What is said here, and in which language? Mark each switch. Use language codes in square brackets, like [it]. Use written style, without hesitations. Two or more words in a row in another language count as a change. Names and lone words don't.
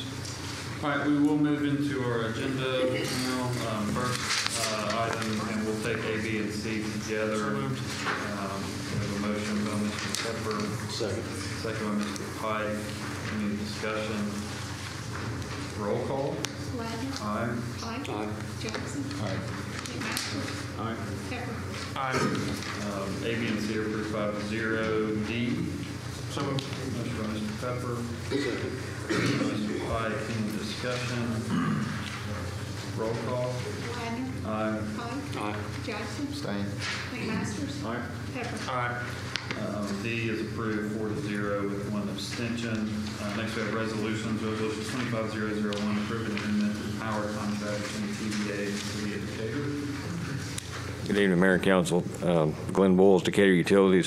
[en] All right, we will move into our agenda now. First item, and we'll take A, B, and C together. We have a motion by Mr. Pepper. Second by Mr. Pike. Any discussion? Roll call. Ladner. Aye. Pike. Aye. Jackson. Aye. McMaster. Aye. Pepper. A, B, and C are approved 5-0. D. So moved. Motion by Mr. Pepper. Second. Mr. Pike. Any discussion? Roll call. Ladner. Aye. Pike. Aye. Jackson. Abstain. McMaster. Aye. Pepper. D is approved 4-0 with 1 abstention. Next we have resolutions. Resolution 25001, approving amendment to the power contract between TVA and the City of Decatur. Good evening, Mayor and Council. Glenn Bowles, Decatur Utilities.